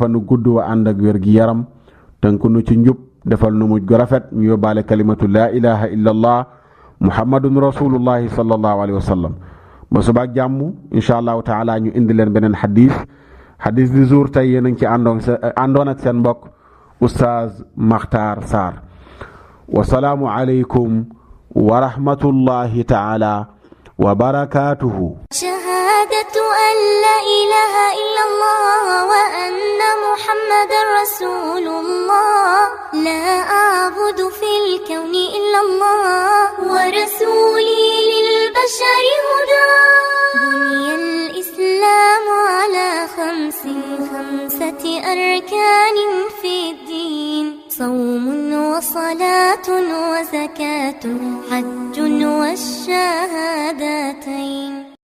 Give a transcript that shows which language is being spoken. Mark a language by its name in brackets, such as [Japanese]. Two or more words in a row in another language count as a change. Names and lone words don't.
[Wolof] fa nu gudd wa ànd ak wér gi yaram tënk nu ci njub defal nu mujj gu rafet ñu yóbbaale [Arabic] كلمة لا إله إلا الله محمد رسول الله صلى الله عليه وسلم [Wolof] ba subaak jàmm [Arabic] إن شاء الله تعالى [Wolof] ñu indi leen beneen xadis [French] du jour [Wolof] tey yéen a ngi ci àndoon ak seen mbokk oustaz Makhtar Sarr [Arabic] والسلام عليكم ورحمة الله تعالى وبركاته شهادة أن لا إله إلا الله وأن محمدا رسول الله لا أعبد في الكون إلا الله ورسولي للبشر هدى بني الإسلام على خمسة أركان في الدين صوم وصلاة وزكاة حج والشهادتين